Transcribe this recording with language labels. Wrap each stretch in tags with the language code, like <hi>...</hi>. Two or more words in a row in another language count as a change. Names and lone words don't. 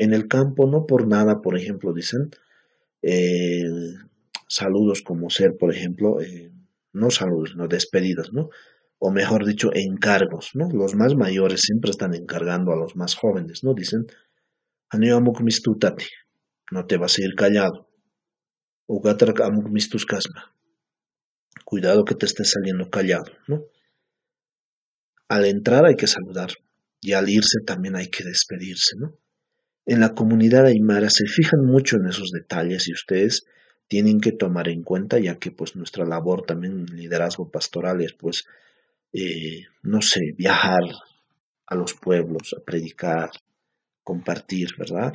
<es>En el campo, no por nada, por ejemplo, dicen eh, saludos como ser, por ejemplo, no saludos, no despedidas, ¿no? O mejor dicho, encargos, ¿no? Los más mayores siempre están encargando a los más jóvenes, ¿no? Dicen,</es> <ay>"Hanyo amuk mistutati",</ay> <es>no te vas a ir callado.</es> <ay>Ugatrak amuk mistus kasma,</ay> <es>cuidado que te estés saliendo callado, ¿no? Al entrar hay que saludar y al irse también hay que despedirse, ¿no? En la comunidad aymara se fijan mucho en esos detalles y ustedes tienen que tomar en cuenta, ya que pues nuestra labor también en liderazgo pastoral es pues, no sé, viajar a los pueblos, a predicar, compartir, ¿verdad?</es>